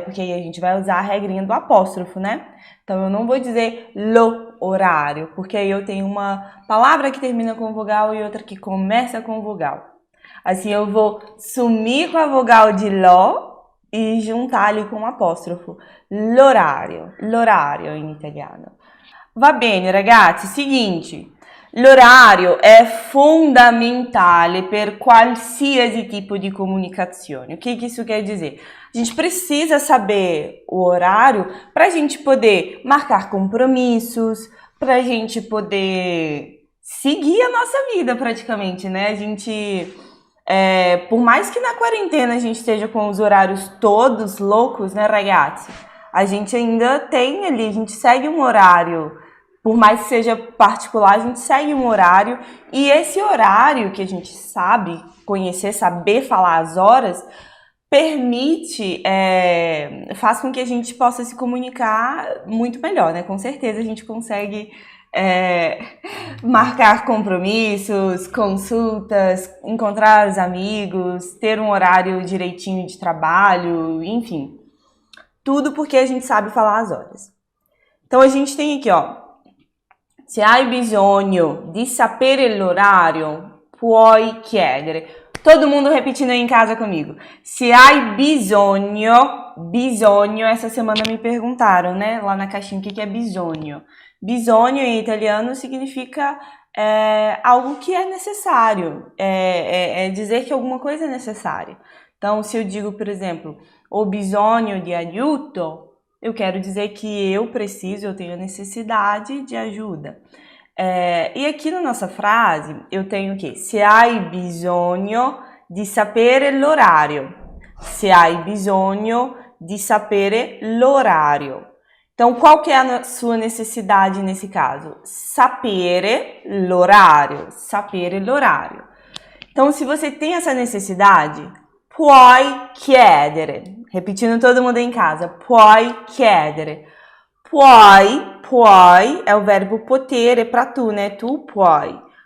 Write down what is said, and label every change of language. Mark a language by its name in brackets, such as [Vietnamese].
[Portuguese] Porque aí a gente vai usar a regrinha do apóstrofo, né? Então, eu não vou dizer lo horário, porque aí eu tenho uma palavra que termina com vogal e outra que começa com vogal. Assim, eu vou sumir com a vogal de lo e juntar ali com um apóstrofo. [Italian] L'orario in italiano. Va bene, ragazzi, seguinte. L'orario è fondamentale per qualsiasi tipo di comunicazione. [Portuguese] O que isso quer dizer? A gente precisa saber o horário para a gente poder marcar compromissos, para a gente poder seguir a nossa vida praticamente, né? A gente, por mais que na quarentena a gente esteja com os horários todos loucos, né, ragazzi? A gente ainda tem ali, a gente segue um horário. Por mais que seja particular, a gente segue um horário e esse horário que a gente sabe conhecer, saber falar as horas, permite, faz com que a gente possa se comunicar muito melhor, né? Com certeza a gente consegue marcar compromissos, consultas, encontrar os amigos, ter um horário direitinho de trabalho, enfim. Tudo porque a gente sabe falar as horas. Então a gente tem aqui, ó. [Italian] Se hai bisogno di sapere l'orario, puoi chiedere. [Portuguese] Todo mundo repetindo aí em casa comigo. [Italian] Se hai bisogno, [Portuguese] essa semana me perguntaram, né, lá na caixinha, o que é bisogno. Bisogno em italiano significa algo que é necessário, é dizer que alguma coisa é necessária. Então, se eu digo, por exemplo, [Italian] ho bisogno di aiuto, [Portuguese] eu quero dizer que eu preciso, eu tenho necessidade de ajuda. E aqui na nossa frase, eu tenho o quê? [Italian] Se hai bisogno di sapere l'orario. Se hai bisogno di sapere l'orario. [Portuguese] Então, qual que é a sua necessidade nesse caso? [Italian] Sapere l'orario. Sapere l'orario. [Portuguese] Então, se você tem essa necessidade, [Italian] puoi chiedere. [Portuguese] Repetindo todo mundo em casa. [Italian] Puoi chiedere. [Portuguese] Puoi é o verbo potere para tu, né? [Italian] Tu puoi.